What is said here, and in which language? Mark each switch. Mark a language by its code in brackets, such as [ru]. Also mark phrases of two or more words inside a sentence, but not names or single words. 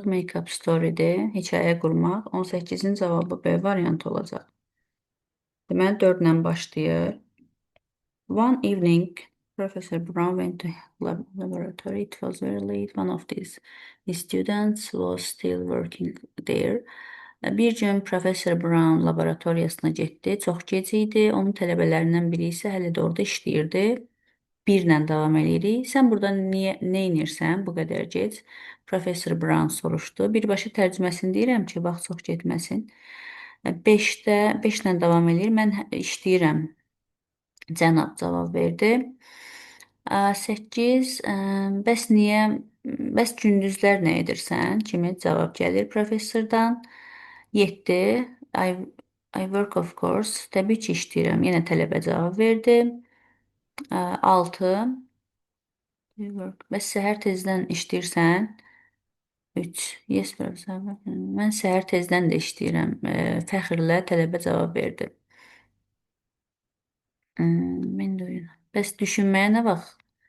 [en] Make-up story-dir. [az] Hekayə qurmaq. 18-in cavabı B variantı olacaq. Deməli, 4 ilə başlayır. [en] One evening, Professor Brown went to laboratory. It was very late. One of the students was still working there. [az] Bir gün Professor Brown laboratoriyasına getdi. Çox gec idi. Onun tələbələrindən biri isə hələ də orada işləyirdi. 1 ilə davam edirik. Sən burada nə edirsən bu qədər gec? Professor Brown soruşdu. Birbaşa tərcüməsini deyirəm ki, vaxt çox getməsin. 5 ilə davam edir. Mən işləyirəm. Cənab cavab verdi. 8. Bəs gündüzlər nə edirsən? Kimi cavab gəlir professordan. 7. [en] I, I work of course. [az] Təbii ki işləyirəm. Yenə tələbə cavab verdi. 6. Bəs səhər tezdən işləyirsən? [en] 3. Yes, professor. [az] Mən səhər tezdən də işləyirəm. Fəxrlə tələbə cavab verdi. Mən də öyle. Bəs düşünməyə nə vaxt?